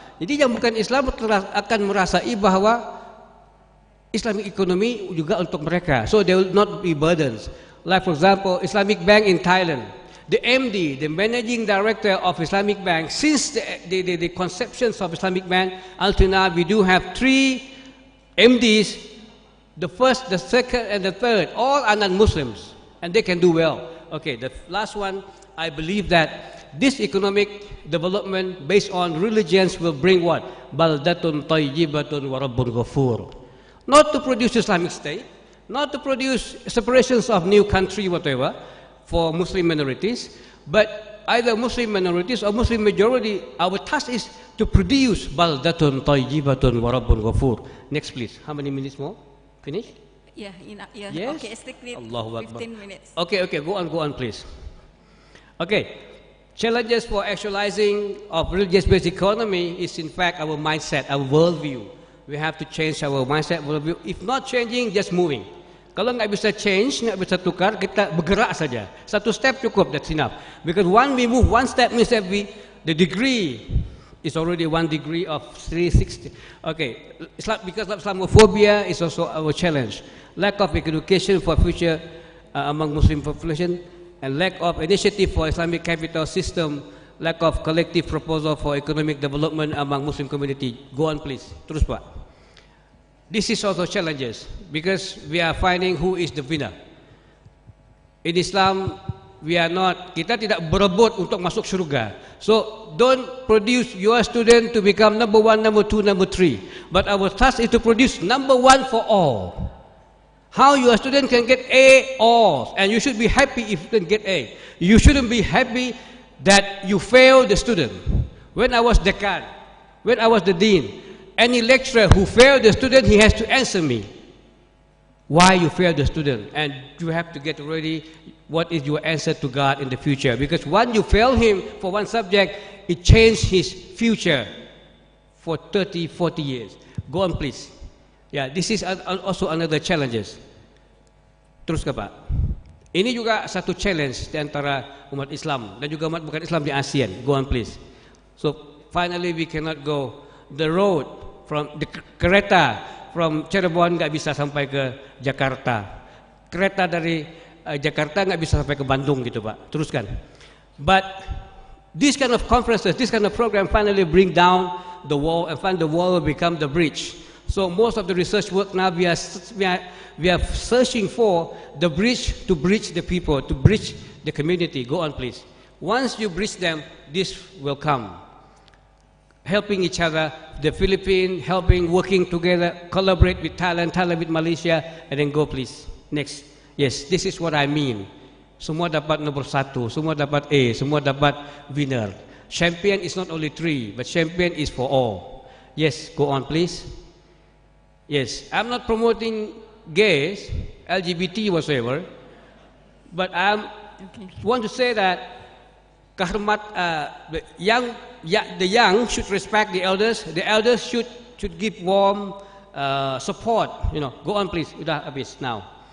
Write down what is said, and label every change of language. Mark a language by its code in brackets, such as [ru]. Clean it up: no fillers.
[id] Jadi yang bukan Islam akan merasai bahwa [en] Islamic economy [id] juga untuk mereka. [en] So they will not be burdens. Like for example, Islamic Bank in Thailand. The MD, the managing director of Islamic Bank, since the conceptions of Islamic Bank, until now we do have 3 MDs, the first, the second and the third, all are non-Muslims and they can do well. Okay, the last one, I believe that this economic development based on religions will bring what? [ar] Baldatun tayyibatun wa rabbun ghafur. [en] Not to produce Islamic State, not to produce separations of new country, whatever, for Muslim minorities, but either Muslim minorities or Muslim majority, our task is to produce [ar] baldatun tayyibatun wa rabbun ghafur. [en] Next please. How many minutes more? Finish? Yeah, yeah. Yes? Okay, stick with [ar] Allahu [en] 15 [ar] Akbar. [en] minutes. Okay, go on please. Okay. Challenges for actualizing of religious-based economy is in fact our mindset, our worldview. We have to change our mindset, worldview. If not changing, just moving. [id] Kalau nggak bisa change, nggak bisa tukar, kita bergerak saja. Satu step cukup, [en] that's enough. Because when we move one step means that the degree is already 1 degree of 360. Okay, because of Islamophobia is also our challenge. Lack of education for future among Muslim population, and lack of initiative for Islamic capital system, lack of collective proposal for economic development among Muslim community. Go on please, [id] terus Pak. [en] This is also challenges because we are finding who is the winner. In Islam, [id] kita tidak berebut untuk masuk surga. [en] So don't produce your student to become number 1, number 2, number 3. But our task is to produce number 1 for all. How your student can get A all, and you should be happy if you can get A. You shouldn't be happy that you fail the student. When I was decan, when I was the dean, any lecturer who failed the student, he has to answer me why you failed the student, and you have to get ready what is your answer to God in the future, because once you fail him for one subject, it changed his future for 30, 40 years. Go on please. Yeah, this is also another challenges. [id] Terus ke Pak. Ini juga satu challenge di antara umat Islam dan juga umat bukan Islam di ASEAN. [en] Go on please. So finally we cannot go the road from the kereta from Cirebon [id] nggak bisa sampai ke [en] Jakarta. [id] Kereta dari Jakarta nggak bisa sampai ke Bandung gitu Pak. Teruskan. [en] But this kind of conferences, this kind of program finally bring down the wall and find the wall will become the bridge. So most of the research work now we are searching for the bridge to bridge the people, to bridge the community. Go on please. Once you bridge them, this will come. Helping each other, the Philippines, working together, collaborate with Thailand, Thailand with Malaysia, and then go please. Next. Yes, this is what I mean. [id] Semua dapat nomor 1, semua dapat A, semua dapat winner. [en] Champion is not only 3, but champion is for all. Yes, go on please. Yes, I'm not promoting gays, LGBT whatsoever, but I want to say that the young should respect the elders should give warm support. You know, go on please. [id] Udah habis [en] now.